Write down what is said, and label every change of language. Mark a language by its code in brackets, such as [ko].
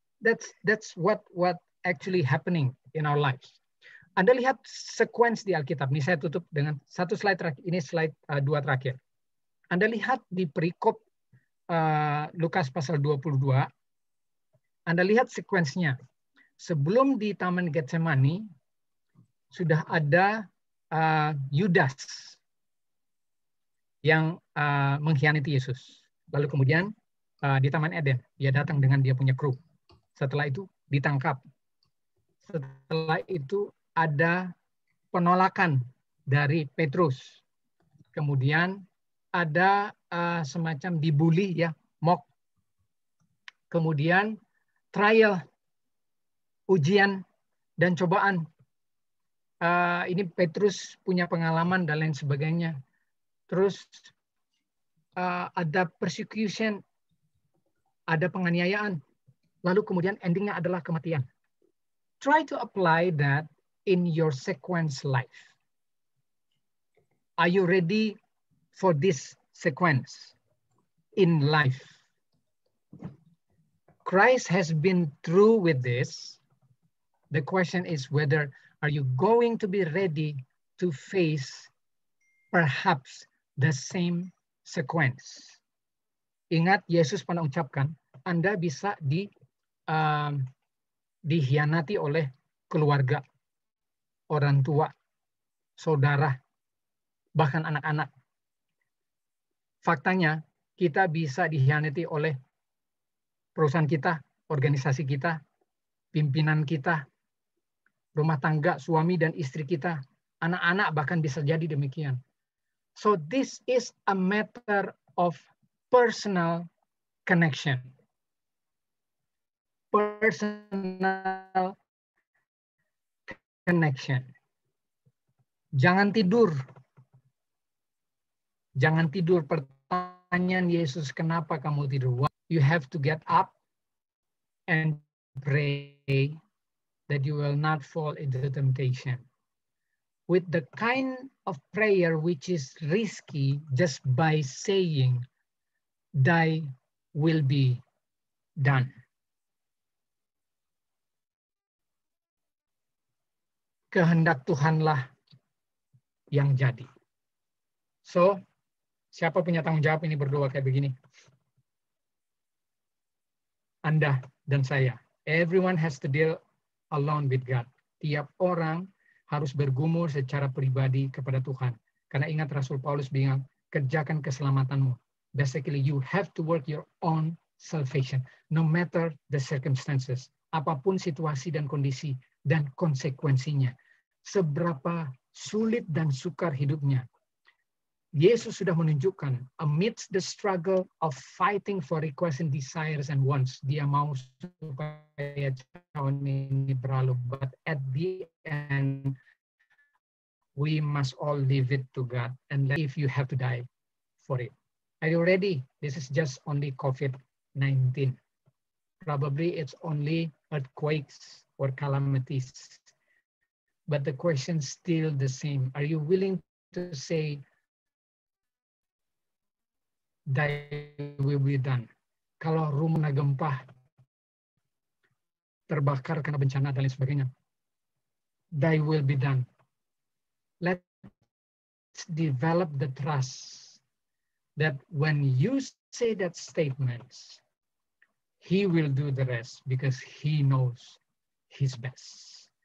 [en] That's what actually happening in our lives. [id] Anda lihat sequence di Alkitab. Ini saya tutup dengan satu slide terakhir. Ini slide 2 terakhir. Anda lihat di perikop Lukas pasal 22. Anda lihat sekuensnya. Sebelum di Taman Getsemani, sudah ada Yudas yang mengkhianati Yesus. Lalu kemudian di Taman Eden, dia datang dengan dia punya kru. Setelah itu ditangkap. Setelah itu ada penolakan dari Petrus. Kemudian ada semacam dibully, ya, mock. Kemudian trial, ujian dan cobaan. Ini Petrus punya pengalaman dan lain sebagainya. Terus ada persecution, ada penganiayaan. Lalu kemudian endingnya adalah kematian. [en] Try to apply that in your sequence life. Are you ready for this sequence in life? Christ has been through with this. The question is whether are you going to be ready to face perhaps the same sequence. [id] Ingat, Yesus pernah ucapkan, Anda bisa dihianati oleh keluarga, orang tua, saudara, bahkan anak-anak. Faktanya, kita bisa dihianati oleh perusahaan kita, organisasi kita, pimpinan kita, rumah tangga, suami dan istri kita, anak-anak bahkan bisa jadi demikian. [en] So this is a matter of personal connection. Personal connection. [id] Jangan tidur. Jangan tidur. Pertanyaan Yesus, kenapa kamu tidur? [en] You have to get up and pray that you will not fall into temptation. With the kind of prayer which is risky just by saying, thy will be done. [id] Kehendak Tuhanlah yang jadi. So, siapa punya tanggung jawab ini berdoa kayak begini? Anda dan saya. [en] Everyone has to deal alone with God. [id] Tiap orang harus bergumul secara pribadi kepada Tuhan. Karena ingat Rasul Paulus bilang, kerjakan keselamatanmu. [en] Basically, you have to work your own salvation, no matter the circumstances. [id] Apapun situasi dan kondisi dan konsekuensinya. Seberapa sulit dan sukar hidupnya. Yesus sudah menunjukkan, [en] amidst the struggle of fighting for requests and desires and wants, [id] dia mau supaya tahun ini berlalu. [en] But at the end, we must all leave it to God. And if you have to die for it. Are you ready? This is just only COVID-19. Probably it's only earthquakes or calamities. But the question's still the same. Are you willing to say, thy will be done? [id] Kalau rumah gempa, terbakar karena bencana dan lain sebagainya, [en] thy will be done. Let's develop the trust that when you say that statement, he will do the rest because he knows his best.